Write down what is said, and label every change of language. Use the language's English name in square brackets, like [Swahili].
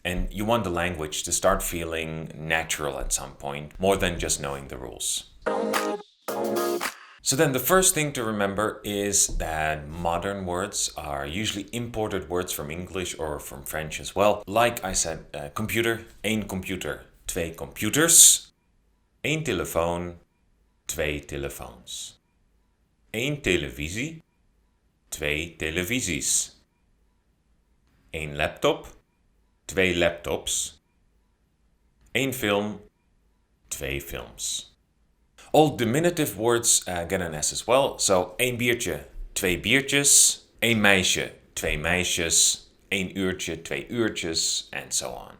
[English] And you want the language to start feeling natural at some point, more than just knowing the rules. So then the first thing to remember is that modern words are usually imported words from English or from French as well. Like I said, computer, [Dutch] één computer, twee computers. Eén telefoon, twee telefoons. Eén televisie, twee televisies. Eén laptop, twee laptops. Eén film, twee films. [English] All diminutive words get an S as well. [Dutch] So één biertje, twee biertjes. Één meisje, twee meisjes. Één uurtje, twee uurtjes, [English] and so on.